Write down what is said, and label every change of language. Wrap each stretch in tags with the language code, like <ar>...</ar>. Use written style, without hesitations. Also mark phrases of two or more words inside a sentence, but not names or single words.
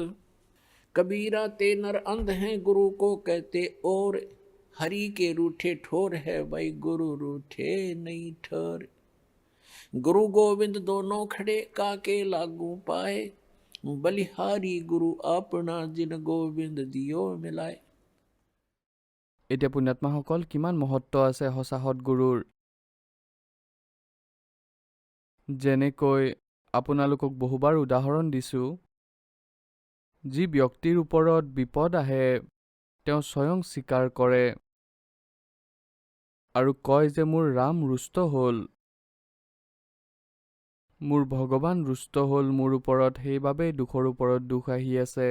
<hi>कबीरा ते नर अंध हैं गुरु को कहते और, हरि के रूठे ठोर है भाई गुरु रूठे नहीं ठोर। गुरु गोविंद दोनों खड़े काके लागू पाए, बलिहारी गुरु अपना जिन गोविंद दियो मिलाए।</hi> <as>এতিয়া পুণ্যাত্মাসকল কিমান মহত্ব আছে সঁচা সৎগুৰুৰ। যেনেকৈ আপোনালোকক বহুবাৰ উদাহৰণ দিছোঁ, যি ব্যক্তিৰ ওপৰত বিপদ আহে তেওঁ স্বয়ং স্বীকাৰ কৰে আৰু কয় যে মোৰ ৰাম ৰুষ্ট হ'ল, মোৰ ভগৱান ৰুষ্ট হ'ল মোৰ ওপৰত, সেইবাবেই দুখৰ ওপৰত দুখ আহি আছে।</as>